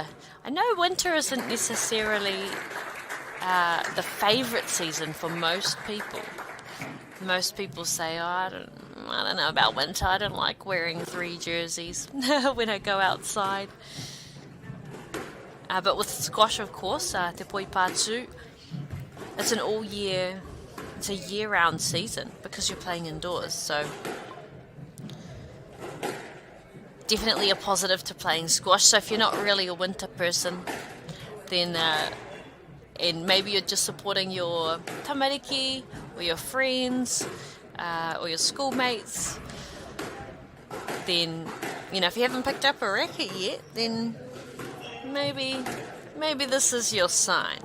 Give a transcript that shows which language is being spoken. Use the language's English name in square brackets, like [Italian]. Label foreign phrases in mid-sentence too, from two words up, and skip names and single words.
[English] I know winter isn't necessarily the favourite season for most people. Most people say, oh, I don't know about winter, I don't like wearing 3 jerseys when I go outside. But with squash, of course, [Māori] te poi pātū, [English] it's a year-round season because you're playing indoors. So definitely a positive to playing squash. So if you're not really a winter person, then and maybe you're just supporting your tamariki or your friends or your schoolmates, then, you know, if you haven't picked up a racket yet, then maybe this is your sign.